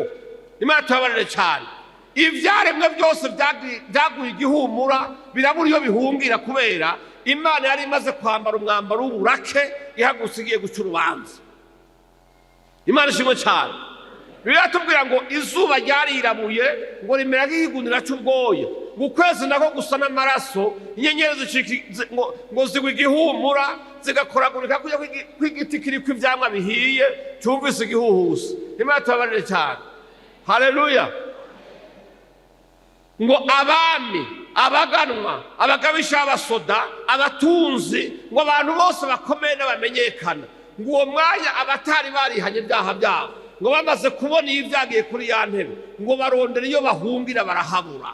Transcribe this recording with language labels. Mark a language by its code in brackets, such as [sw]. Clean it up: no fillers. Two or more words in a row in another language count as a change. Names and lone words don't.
[rn] Imana tubabarire cyane. Ivyaremwe byose byaguye igihumura, birabura iyo bihungira, kubera Imana yari imaze kwambara umwambaro w'uburake ihagusigiye guca urubanza. Imana ishimwe cyane. Biratubwira ngo izuba ryarirabuye ngo rimera nk'igunira cy'ubwoya, ngo ukwezi nako gusa n'amaraso, inyenyeri ngo zigwa igihumura zigakoragurika kujya kw'igiti kiriko ivyamwa bihiye cyumvise igihuhusi. Imana tubabarire cyane. Haleluya. Ngo abami, abaganwa, abagabisha, abasoda, abatunzi, ngo abantu bose bakomeye n'abamenyekana, ngo uwo mwanya abatari barihanye ibyaha byabo, ngo bamaze kubona iyo ibyagiye kuri ya ntebe, ngo barondera iyo bahungira barahabura.